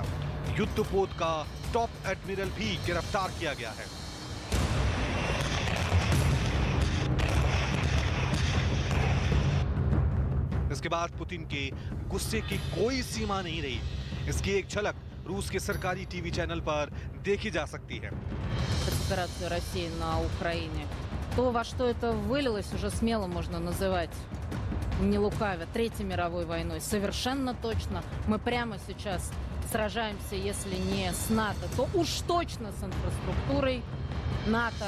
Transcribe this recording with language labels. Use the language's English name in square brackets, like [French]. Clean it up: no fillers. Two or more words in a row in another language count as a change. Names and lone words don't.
[Hindi] युद्धपोत का [English] top admiral [Hindi] भी गिरफ्तार किया गया है। इसके बाद पुतिन के गुस्से की कोई सीमा नहीं रही। इसकी एक झलक रूस के सरकारी टीवी चैनल पर देखी जा सकती है। [Russian] Спецоперацию России на Украине. То, во что это вылилось, уже смело можно называть, не лукавя, Третьей мировой войной. Совершенно точно. Мы прямо сейчас сражаемся, если не с НАТО, то уж точно с инфраструктурой НАТО.